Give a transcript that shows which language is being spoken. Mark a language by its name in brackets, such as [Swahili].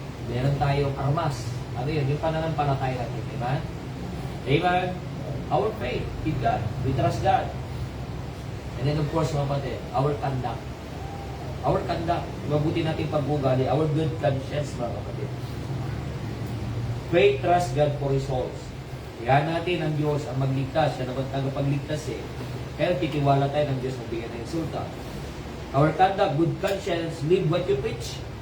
[Filipino] Meron tayong armas. Ano yun? Yung pananampalataya natin. Amen? Amen? [English] Our faith in God. We trust God. And then of course, mga kapatid, our conduct. Our conduct. [Filipino] Mabuti natin pag-ugali. [English] Our good conscience, [Filipino] mga kapatid. [English] Faith, trust God for His souls. [Filipino] Kaya natin ang Diyos ang magligtas. Siya naman tagapagligtas eh. Kaya titiwala tayo ng Diyos na bigyan ng insulta. [English] Our conduct, good conscience, live what you preach.